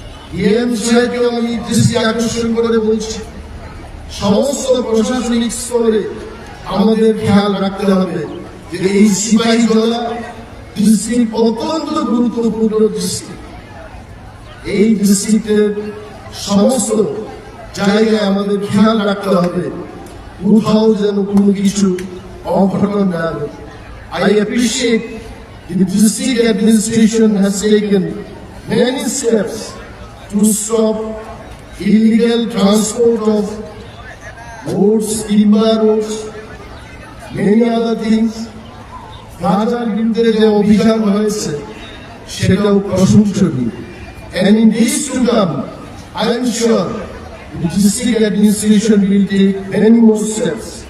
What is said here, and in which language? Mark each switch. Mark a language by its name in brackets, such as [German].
[Bangla] DM সাহেবকেও আমি দৃষ্টি আকর্ষণ করে বলছি, সমস্ত প্রশাসনিক স্তরে আমাদের খেয়াল রাখতে হবে যে এই সিপাহীজলা ডিস্ট্রিক্ট অত্যন্ত গুরুত্বপূর্ণ ডিস্ট্রিক্ট। এই ডিস্ট্রিক্টের সমস্ত জায়গায় আমাদের খেয়াল রাখতে হবে কোথাও যেন কোনো কিছু অঘটন না ঘটে। [English] I appreciate the district administration has taken many steps to stop illegal transport of roads, timber roads, many other things. [Bangla] গাজার বিরুদ্ধে যে অভিযান হয়েছে সেটাও প্রশংসনীয়। [English] And in days to come, I am sure the district administration will take many more steps.